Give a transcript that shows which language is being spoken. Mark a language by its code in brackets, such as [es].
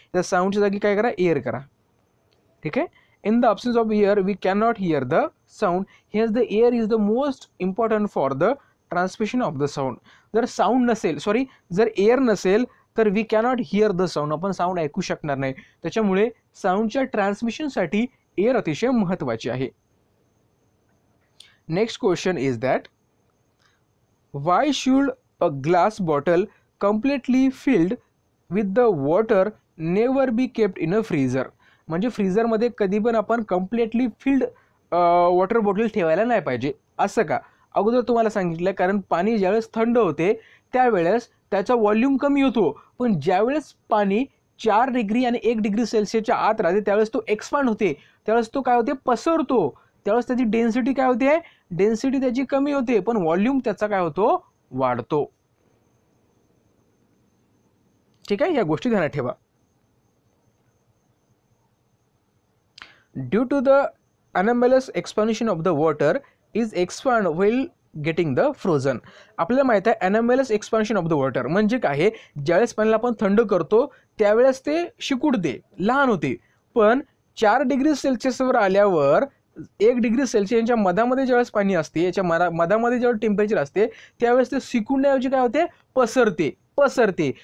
[mr] त्या साऊंडच्या जागी काय करा, एअर करा, ठीक आहे. [en] In the absence of air we cannot hear the sound. Here's the air is the most important for the transmission of the sound. [mr] जर साऊंड नसेल, सॉरी, जर एअर नसेल तर [en] We cannot hear the sound. [mr] आपण sound ऐकू शकणार नाही. त्याच्यामुळे साऊंडच्या ट्रान्समिशनसाठी एअर अतिशय महत्त्वाची आहे. [en] Next question is that, why should a glass bottle completely filled with the water never be kept in a freezer. [mr] म्हणजे फ्रीझरमध्ये कधी पण आपण कम्प्लिटली फिल्ड वॉटर बॉटल ठेवायला नाही पाहिजे. असं का? अगोदर तुम्हाला सांगितलं, कारण पाणी ज्यावेळेस थंड होते त्यावेळेस त्याचा व्हॉल्यूम कमी होतो, पण ज्यावेळेस पाणी 4 डिग्री आणि 1 डिग्री सेल्सिअसच्या आत राहते त्यावेळेस तो एक्सपांड होते, त्यावेळेस तो काय होते, पसरतो, त्यावेळेस त्याची डेन्सिटी काय होते, डेन्सिटी त्याची कमी होते, पण व्हॉल्यूम त्याचा काय होतो, वाढतो. ठीक आहे, या गोष्टी ध्यानात ठेवा. [en] Due to the anomalous expansion of the water is expand while getting the frozen. [mr] आपल्याला माहित आहे anomalous expansion of the water म्हणजे काय आहे, ज्यावेळेस पाण्याला आपण थंड करतो त्यावेळेस ते शिकुडते, लहान होते, पण 4 डिग्री सेल्सिअसवर आल्यावर 1 डिग्री सेल्सिअसच्या मधामध्ये ज्यावेळेस पाणी असते, याच्या मधामध्ये जेव्हा टेम्परेचर असते त्यावेळेस ते सिकुडण्याऐवजी काय होते, पसरते.